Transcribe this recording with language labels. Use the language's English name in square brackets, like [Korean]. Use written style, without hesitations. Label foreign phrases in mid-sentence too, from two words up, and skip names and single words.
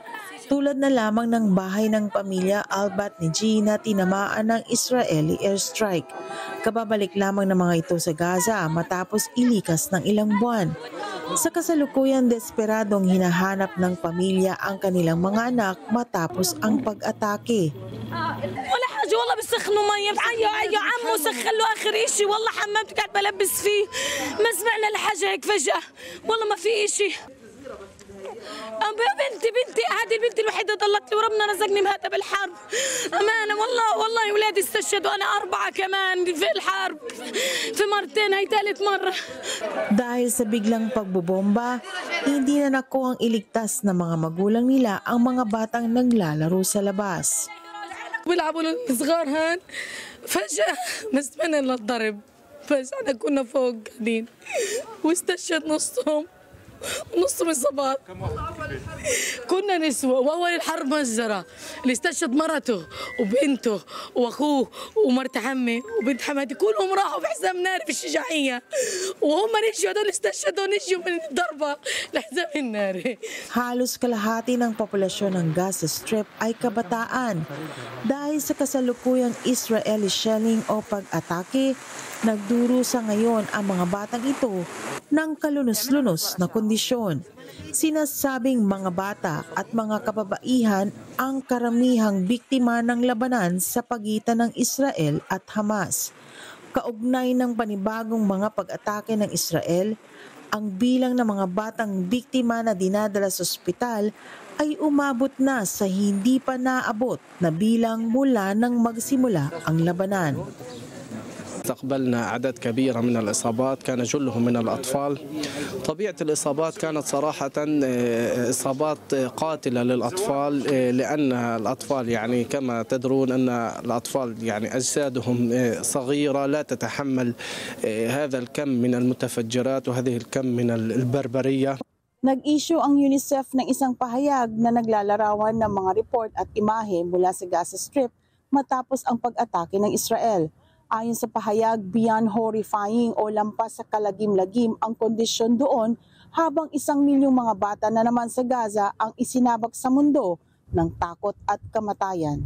[Filipino] Tulad na lamang ng bahay ng pamilya Al-Batniji na tinamaan ng [English] Israeli airstrike. [Filipino] Kababalik lamang ng mga ito sa Gaza matapos ilikas ng ilang buwan. Sa kasalukuyan, desperadong hinahanap ng pamilya ang kanilang mga anak matapos ang pag-atake. [Arabic] ولا حاجة والله بسخنوا مية يا عمو سخلوا آخر إشي والله حمامتك قاعد بلبس فيه ما سمعنا لحاجة هيك فجأة والله ما في إشي بنتي هذه البنت الوحيدة ضلت لي وربنا رزقني بهذا بالحرب أمانة والله أولادي استشهدوا أنا 4 كمان في الحرب في مرتين هي ثالث مرة. [Filipino] Dahil sa biglang pagbobomba, hindi na nakuhang iligtas ng mga magulang nila ang mga batang naglalaro sa labas. [Arabic] بيلعبوا الصغار هان فجأة ما سمعنا إلا الضرب فجأة كنا فوق قاعدين واستشهد نصهم ونصهم إصابات. كنا نسوة وأول الحرب مجزرة اللي استشهد مرته وبنته وأخوه ومرت عمي وبنت حماتي كلهم راحوا في حزام ناري في الشجاعية وهم نجوا هذول استشهدوا نجوا من الضربة الحزام الناري. [Filipino] Halos kalahati ng populasyon ng Gaza Strip ay kabataan. Dahil sa kasalukuyang [English] Israeli shelling [Filipino] o pag-atake, nagdurusa ngayon ang mga batang ito ng kalunos-lunos na kondisyon. Sinasabing mga bata at mga kababaihan ang karamihang biktima ng labanan sa pagitan ng Israel at Hamas. Kaugnay ng panibagong mga pag-atake ng Israel, ang bilang ng mga batang biktima na dinadala sa ospital ay umabot na sa hindi pa naabot na bilang mula nang magsimula ang labanan. [Arabic] استقبلنا عدد كبير من الإصابات كان جلهم من الأطفال. طبيعة الإصابات كانت صراحة إصابات قاتلة للأطفال لأن الأطفال يعني كما تدرون أن الأطفال يعني أجسادهم صغيرة لا تتحمل هذا الكم من المتفجرات وهذه الكم من البربرية. [Filipino] Nag-issue ang UNICEF ng isang pahayag na naglalarawan ng mga report at imahe mula sa Gaza Strip matapos ang pag-atake ng Israel. Ayon sa pahayag, [English] beyond horrifying [Filipino] o lampas sa kalagim-lagim ang kondisyon doon habang 1 milyong mga bata na naman sa Gaza ang isinabak sa mundo ng takot at kamatayan.